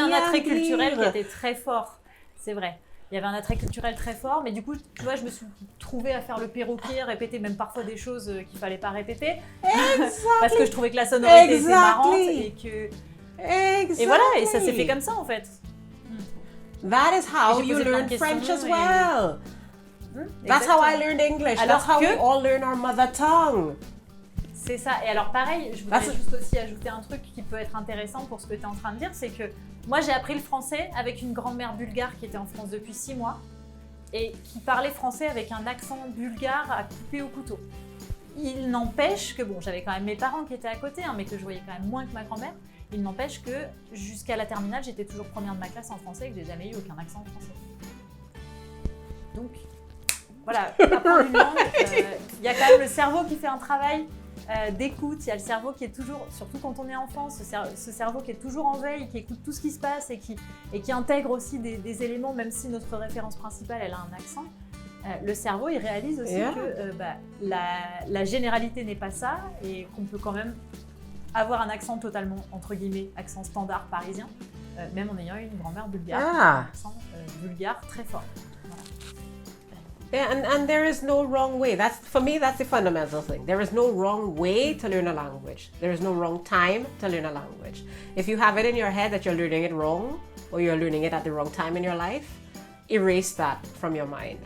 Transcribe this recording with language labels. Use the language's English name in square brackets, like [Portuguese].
[French] Il y avait un attrait culturel qui était très fort, c'est vrai. Il y avait un attrait culturel très fort, mais du coup, tu vois, je me suis trouvée à faire le perroquet, répéter même parfois des choses qu'il fallait pas répéter. Parce que je trouvais que la sonorité était marrante et que... Et voilà, et ça s'est fait comme ça en fait. [English] That is how you learn French as well. That's how I learned English. That's how we all learn our mother tongue. [French] C'est ça. Et alors pareil, je voudrais juste aussi ajouter un truc qui peut être intéressant pour ce que tu es en train de dire, c'est que moi j'ai appris le français avec une grand-mère bulgare qui était en France depuis 6 mois et qui parlait français avec un accent bulgare à couper au couteau. Il n'empêche que, bon, j'avais quand même mes parents qui étaient à côté, mais que je voyais quand même moins que ma grand-mère. Il n'empêche que jusqu'à la terminale, j'étais toujours première de ma classe en français et que j'ai jamais eu aucun accent en français. Donc, voilà, apprendre une langue, il y a quand même le cerveau qui fait un travail d'écoute, il y a le cerveau qui est toujours, surtout quand on est enfant, ce cerveau qui est toujours en veille, qui écoute tout ce qui se passe et qui intègre aussi des éléments, même si notre référence principale, elle a un accent. Le cerveau, il réalise aussi que la généralité n'est pas ça et qu'on peut quand même avoir un accent totalement, entre guillemets, accent standard parisien, même en ayant une grand-mère bulgare, un accent bulgare très fort. Voilà. [English] Yeah, and there is no wrong way. For me, that's the fundamental thing. There is no wrong way to learn a language. There is no wrong time to learn a language. If you have it in your head that you're learning it wrong, or you're learning it at the wrong time in your life, erase that from your mind.